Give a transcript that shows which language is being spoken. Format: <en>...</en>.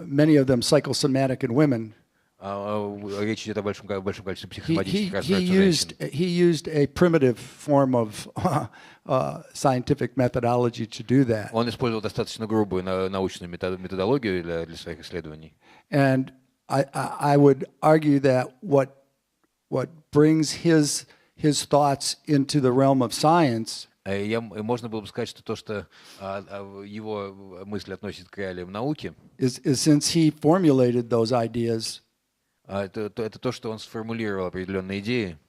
<en>many of them psychosomatic in women,</en> <ru>речь идет о большом количестве психосоматических</ru> <en>he</en> <ru>расстройств у женщин.</ru> <en>used a primitive form of scientific methodology to do that.</en> <ru>Он использовал достаточно грубую научную методологию для своих исследований.</ru> <en>And I would argue that what brings his thoughts into the realm of science</en> <ru>Можно было бы сказать, что то, что его мысли относят к реалиям науки,</ru> <en>is since he formulated those ideas,</en> <ru>это то, что он сформулировал определенные идеи.</ru>